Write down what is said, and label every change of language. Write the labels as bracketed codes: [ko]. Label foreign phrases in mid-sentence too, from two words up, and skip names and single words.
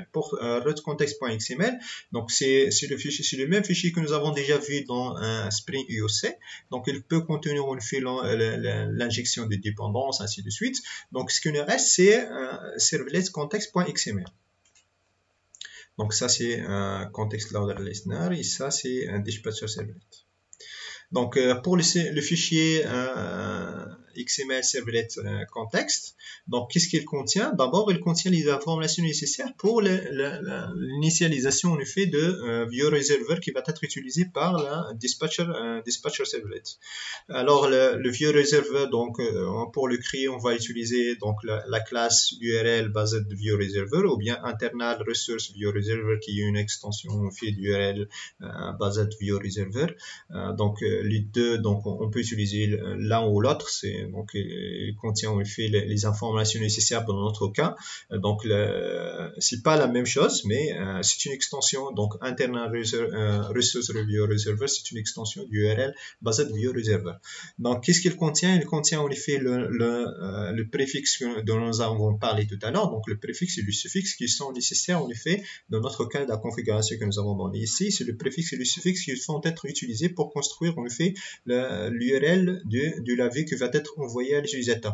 [fr] Pour rootcontext.xml, donc c'est le même fichier que nous avons déjà vu dans Spring UOC. Donc, il peut contenir en fait l'injection de dépendances, ainsi de suite. Donc, ce qui nous reste, c'est servletcontext.xml. Donc, ça, c'est un context loader listener et ça, c'est un dispatcher servlet. Donc, pour le fichier XML servlet context, donc qu'est-ce qu'il contient? D'abord, il contient les informations nécessaires pour l'initialisation en effet de ViewReserver qui va être utilisé par la dispatcher servlet. Alors, le ViewReserver, donc pour le créer, on va utiliser donc la classe URL basée de ViewReserver ou bien internal resource ViewReserver qui est une extension en fait d'URL basée de ViewReserver. Donc les deux, donc on peut utiliser l'un ou l'autre. Donc il contient en effet les informations nécessaires dans notre cas. Donc c'est pas la même chose, mais c'est une extension. Donc internal resource ViewReserver, c'est une extension d'URL basée de ViewReserver. Donc qu'est-ce qu'il contient? Il contient en effet le préfixe dont nous avons parlé tout à l'heure. Donc le préfixe et le suffixe qui sont nécessaires en effet dans notre cas de la configuration que nous avons donnée ici. C'est le préfixe et le suffixe qui vont être utilisés pour construire en effet l'URL de la vue qui va être envoyée à l'utilisateur.